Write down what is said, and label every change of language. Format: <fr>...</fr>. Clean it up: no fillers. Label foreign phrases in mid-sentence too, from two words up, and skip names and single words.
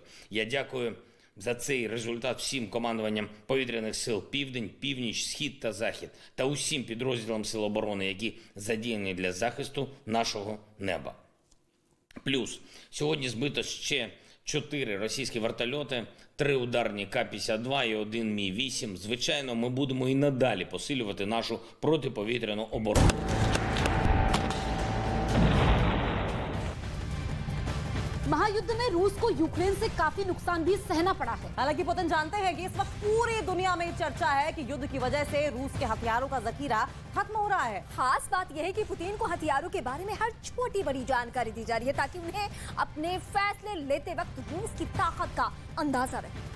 <uk>Я дякую за цей результат всім командуванням повітряних сил Південь, Північ, Схід та Захід та усім підрозділам Сил оборони, які задіяні для захисту нашого неба. Плюс сьогодні збито ще 4 російські вертольоти, 3 ударні К-52 і 1 Мі-8. Звичайно, ми будемо і надалі посилювати нашу протиповітряну оборону.</uk> <hi>महायुद्ध में रूस को यूक्रेन से काफी नुकसान भी सहना पड़ा है। हालांकि पुतिन जानते हैं कि इस वक्त पूरी दुनिया में चर्चा है कि युद्ध की वजह से रूस के हथियारों का जखीरा खत्म हो रहा है। खास बात यह है कि पुतिन को हथियारों के बारे में हर छोटी बड़ी जानकारी दी जा रही है ताकि उन्हें अपने फैसले लेते वक्त रूस की ताकत का अंदाजा रहे।</hi>